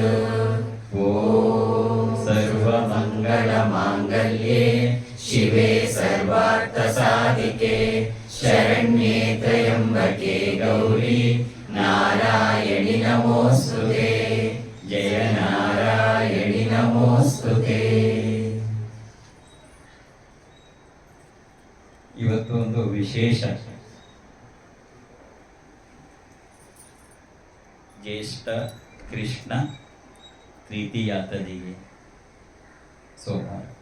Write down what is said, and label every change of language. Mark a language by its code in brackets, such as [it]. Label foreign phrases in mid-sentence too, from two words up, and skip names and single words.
[sa] ॐ सर्वमङ्गलमाङ्गल्ये शिवे सर्वार्थसाधिके शरण्ये त्र्यम्बके गौरी नारायणि नमोऽस्तुते. जय नारायणि नमोऽस्तुते. [kn] ಇವತ್ತು ಒಂದು ವಿಶೇಷ ಜ್ಯೇಷ್ಠ ಕೃಷ್ಣ ತೃತೀಯ ತದಿಗೆ ಸೋಮವಾರ